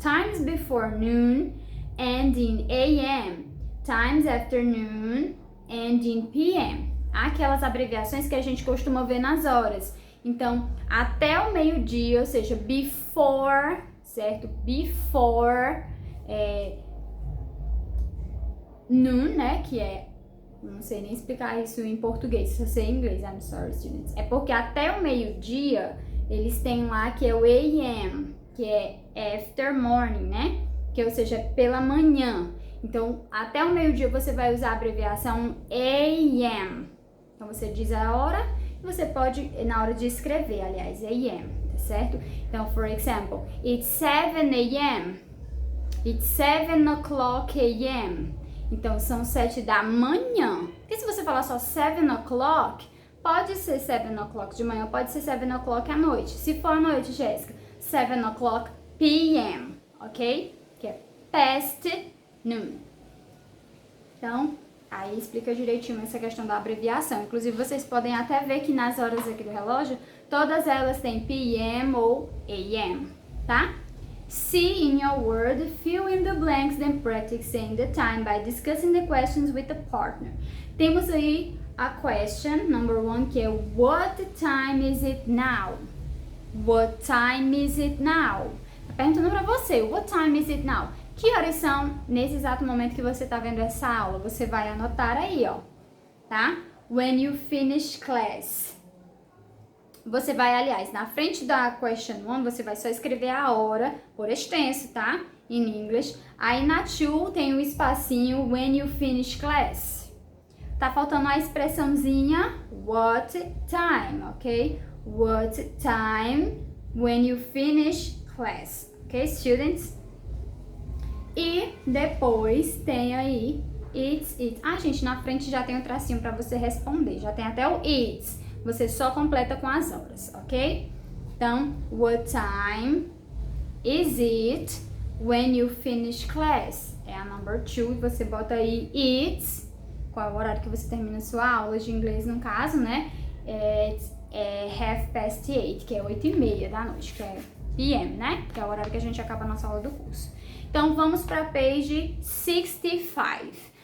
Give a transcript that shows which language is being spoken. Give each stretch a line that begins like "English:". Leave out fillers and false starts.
English: Times before noon and in AM, times after noon and in PM.
Portuguese: Aquelas abreviações que a gente costuma ver nas horas. Então, até o meio-dia, ou seja,
English: before,
Portuguese: certo?
English: Before noon,
Portuguese: né, que não sei nem explicar isso em português, só sei em inglês,
English: I'm sorry, students.
Portuguese: É porque até o meio-dia, eles têm lá que é o AM, que é
English: after morning,
Portuguese: né, que ou seja, pela manhã. Então, até o meio-dia você vai usar a abreviação AM. Então, você diz a hora e você pode, na hora de escrever, aliás, AM, tá certo?
English: Então, for example, it's 7 AM. It's 7 o'clock AM.
Portuguese: Então, são 7 da manhã. Porque se você falar só
English: 7 o'clock,
Portuguese: pode ser 7 o'clock de manhã, pode ser 7 o'clock à noite. Se for à noite, Jéssica,
English: 7 o'clock PM,
Portuguese: ok? Que é
English: past noon.
Portuguese: Então, aí explica direitinho essa questão da abreviação. Inclusive, vocês podem até ver que nas horas aqui do relógio, todas elas têm PM ou AM, tá?
English: See in your word, fill in the blanks, then practice saying the time by discussing the questions with the partner.
Portuguese: Temos aí a
English: question number 1,
Portuguese: que é
English: what time is it now? What time is it now?
Portuguese: Tá perguntando pra você,
English: what time is it now?
Portuguese: Que horas são nesse exato momento que você tá vendo essa aula? Você vai anotar aí, ó, tá?
English: When you finish class.
Portuguese: Você vai, aliás, na frente da question 1, você vai só escrever a hora por extenso, tá?
English: In English.
Portuguese: Aí na 2 tem um espacinho
English: when you finish class.
Portuguese: Tá faltando a expressãozinha what time, ok?
English: What time when you finish class, ok, students?
Portuguese: E depois tem aí
English: it's, it.
Portuguese: Ah, gente, na frente já tem um tracinho pra você responder. Já tem até o it's. Você só completa com as horas, ok?
English: Então, what time is it when you finish class?
Portuguese: É a number 2 e você bota aí it's, qual é o horário que você termina a sua aula de inglês, no caso, né? É 8:30, que é 8:30 da noite, que é PM, né? Que é o horário que a gente acaba a nossa aula do curso. Então, vamos para page 65.